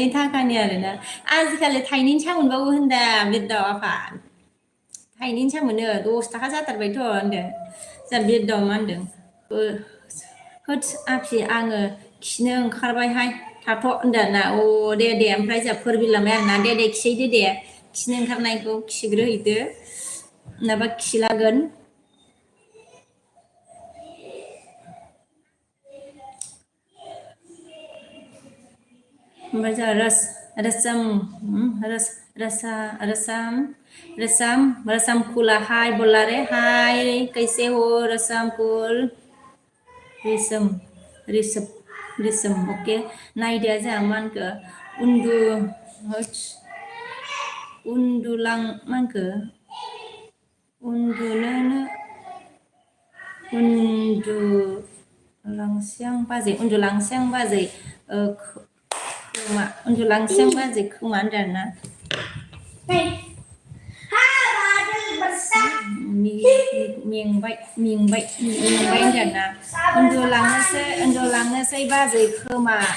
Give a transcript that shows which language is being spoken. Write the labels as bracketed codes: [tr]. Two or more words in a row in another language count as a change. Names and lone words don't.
[brx] थाखानि आरोना आजिखालि थाइनैनि सा मोनबावो होनदा बिरदाव आफा थाइनैनि सा मोनो 10 थाखा जाथारबायथ' होनदों जोंहा बिरदावा मा होनदों होद आफि आङो खिनो ओंखारबायहाय थाथ' होनदों आरोना दे ओमफ्राय जोंहा फोरबिलांबाय आरोना दे खिहैदो दे खिनो ओंखारनायखौ खिग्रोहैदो नङाबा खिलागोन ओमफ्राय जोंहा रसम कुल [hi] हाय बोला रे हाय कैसे हो [brx] रसम कुल रिसम अके नायदो जोंहा मा होनखो उन्दुलां मा होनखो उन्दुनोनो उन्दुलांस्यां बाजै खोमा उन्दुलांस्यां बाजै खोमा होनदों आरोना मेंबाय होनदों आरोना उन्दुलांनोसै बाजै खोमा